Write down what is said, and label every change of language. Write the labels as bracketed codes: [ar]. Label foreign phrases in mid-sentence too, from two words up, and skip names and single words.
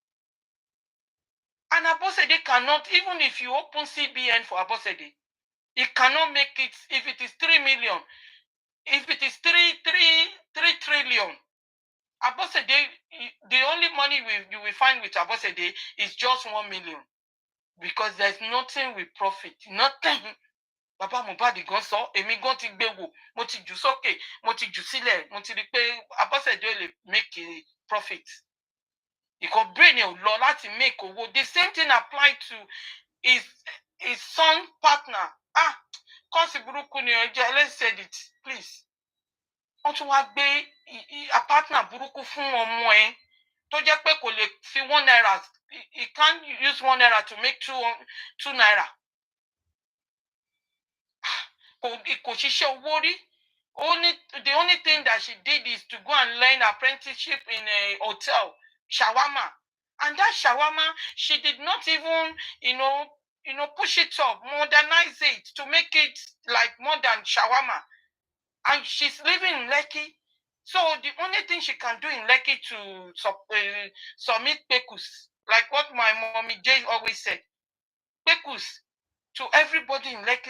[en] And Abosede cannot, even if you open CBN for Abosede, it cannot make it. If it is 3 million, if it is 3 trillion, Abosede, the only money you will find with Abosede is just 1 million. Because there's nothing with profit. Nothing. [yo] Baba Mohbad gan sọ, èmi gan ti gbé wò, mo ti jù sókè, mo ti jù sílẹ̀, mo ti rí pé Abosede lè [en] make a profit. [yo] Ìkọ̀ brain ò lọ láti make owó. [en] The same thing applied to his son partner. [yo] Kọ́sì burúkú ni ọjọ́, [en] let's say it, please. [yo] Wọ́n tún wá gbé a partner burúkú fún ọmọ ẹ̀ tó jẹ́ pé kò lè fi 1 naira. [en] He can't use 1 naira to make 2 naira. [yo] Kò ṣiṣẹ́ owó rí. [en] The only thing that she did is to go and learn apprenticeship in a hotel, shawarma. And that shawarma, she did not even, push it up, modernize it to make it like modern shawarma. And she's living in Lekki. So the only thing she can do in Lekki to submit pekus, like what my mommy Jane always said, pekus to everybody in Lekki.